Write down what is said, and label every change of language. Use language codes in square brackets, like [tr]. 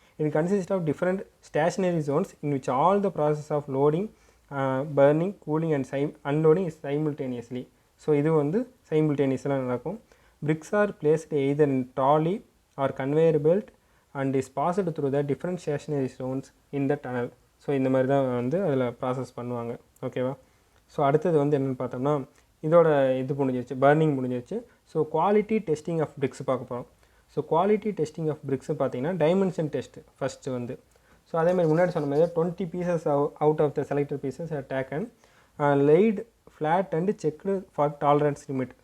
[ta] இது [en] Consist of different stationary zones in which all the process of loading, burning, cooling and unloading is simultaneously. [ta] So இது வந்து சைமில்டேனியஸில் நடக்கும். [en] bricks are placed either in trolley or conveyor belt and is passed through the different stationary zones in the tunnel. [ta] So இந்த மாதிரி தான் வந்து அதில் process பண்ணுவாங்க. ஓகேவா? ஸோ அடுத்தது வந்து என்னென்னு பார்த்தோம்னா இதோட இது முடிஞ்சிருச்சு, பர்னிங் முடிஞ்சிருச்சு. So quality testing of BRICS பார்க்க போகிறோம். So quality testing of BRICS பார்த்தீங்கன்னா டைமென்ஷன் டெஸ்ட் ஃபஸ்ட்டு வந்து. [en] so [ta] அதேமாதிரி முன்னாடி சொன்ன மாதிரி [en] 20 pieces out of the selected pieces are taken, laid flat and checked for tolerance limit.